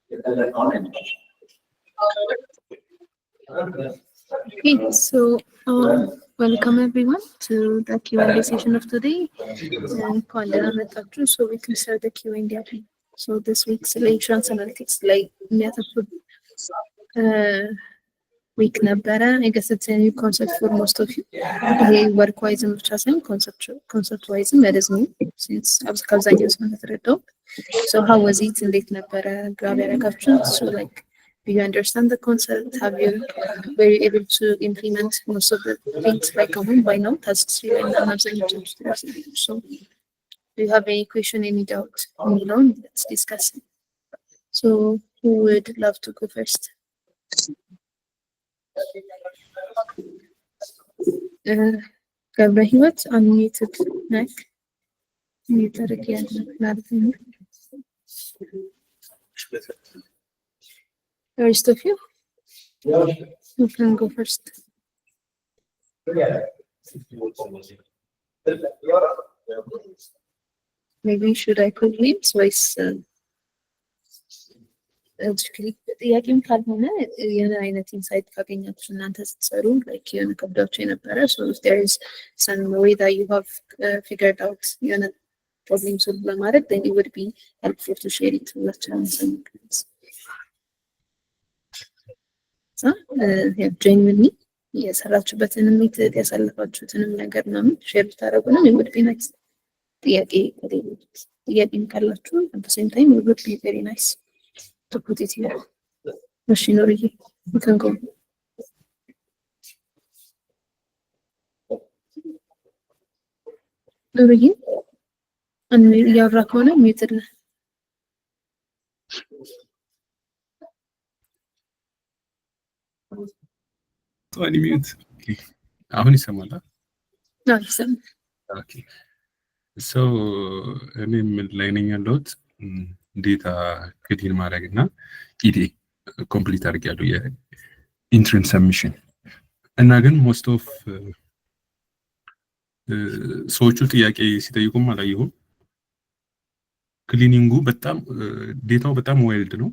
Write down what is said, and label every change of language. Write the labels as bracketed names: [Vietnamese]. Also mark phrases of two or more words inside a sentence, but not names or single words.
[English] Okay, so welcome everyone to the Q&A session of today. So we can start the Q&A. So this week's insurance analytics like week ነበረ. I guess it's a new concept for most of you. work wise [Amharic] ብቻ ሳይሆን [English] concept wise that is new since [Amharic] አብዛኛው ሰው እንደተረዳው. [English] So how was it? [Amharic] እንዴት ነበረ ግራብ ያደረጋችሁ? [English] So like do you understand the concept? Were you able to implement most of the things like by now? Tasks So do you have any question, any doubt? Let's discuss it. So who would love to go first? ገብረ ህይወት unmuted neck muted again [Amharic] ማለት ነው. [English] The rest of you? You can go first. Maybe should I call names? [Amharic] ጥያቄም ካልሆነ የሆነ አይነት ኢንሳይት ካገኛችሁ እናንተ ስትሰሩ [English] like [Amharic] የሆነ ከብዳችሁ የነበረ [English] so if there is some way that you have figured out የሆነ problem solve ለማድረግ then it would be helpful to share it with us. [Amharic] So genuinely የሰራችሁበትንም ሜተድ ያሳለፋችሁትንም ነገር ምናምን ሼር ብታደርጉንም [English] it would be nice. [Amharic] ጥያቄም ካላችሁ [English] at the same time it would be very nice to put it here. Machinery, you can go. Nuri, and you have rakona muted. So unmute. Okay. How is Samala? No, Sam. Okay. So I'm learning a lot. data clean [Amharic] ማድረግ እና [English] EDA complete [Amharic] አድርጊያለሁ የኢንትረንስ ሰብሚሽን እና ግን [English] most of [Amharic] ሰዎቹ ጥያቄ ሲጠይቁም አላየሁም። ክሊኒንጉ በጣም ዴታው በጣም ዋይልድ ነው።